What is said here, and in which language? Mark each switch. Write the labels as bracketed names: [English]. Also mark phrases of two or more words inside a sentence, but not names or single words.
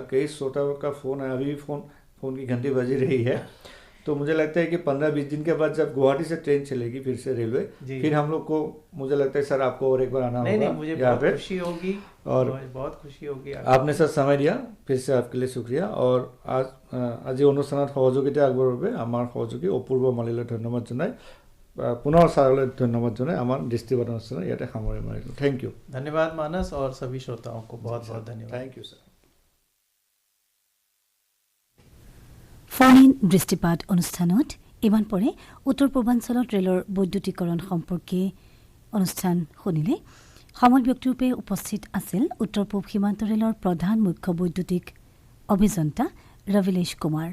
[Hindi] कई श्रोताओं का फ़ोन है, अभी भी फ़ोन की घंटी बजी रही है। तो मुझे लगता है कि 15-20 दिन के बाद जब गुवाहाटी से ट्रेन चलेगी फिर से रेलवे, फिर हम लोग को, मुझे लगता है सर आपको और एक बार आना होगा। नहीं, मुझे बहुत खुशी होगी, और बहुत खुशी होगी। आपने सर समय दिया, फिर से आपके लिए शुक्रिया। और आज [Assamese] অনুষ্ঠানত সহযোগিতা আগবঢ়োৱাৰ বাবে আমাৰ সহযোগী অপূৰ্ব মালিলৈ ধন্যবাদ জনাই, পুনৰ ছাৰলৈ ধন্যবাদ জনাই আমাৰ দৃষ্টিবাদ অনুষ্ঠান ইয়াতে সামৰি মাৰিলোঁ। [English] thank you. [Hindi] धन्यवाद मानस, और सभी श्रोताओं को बहुत बहुत धन्यवाद। [English] thank you sir. phone in [Assamese] দৃষ্টিপাত অনুষ্ঠানত ইমান পৰে উত্তৰ পূৰ্বাঞ্চলত ৰেলৰ বৈদ্যুতিকৰণ সম্পৰ্কে অনুষ্ঠান শুনিলে। সমল ব্যক্তিৰূপে উপস্থিত আছিল উত্তৰ পূব সীমান্ত ৰেলৰ প্ৰধান মুখ্য বৈদ্যুতিক অভিযন্তা ৰবিলেশ কুমাৰ।